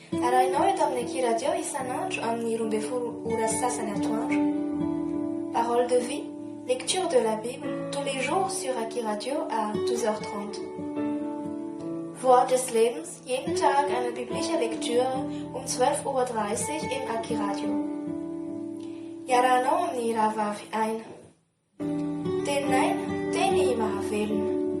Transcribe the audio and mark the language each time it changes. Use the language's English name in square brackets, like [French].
[Malagasy] Arahinao eto amin'ny Aki Radio isan'andro amin'ny 12 ora sasany atoandro. [French] Parole de vie, lecture de la Bible, tous les jours sur Aki Radio à 12h30. [German] Wort des Lebens, jeden Tag eine biblische Lektüre um 12:30 Uhr im Aki Radio. [Malagasy] Iarahanao amin'ny rahavavy aina. Tenin'aina, teny mahavelona.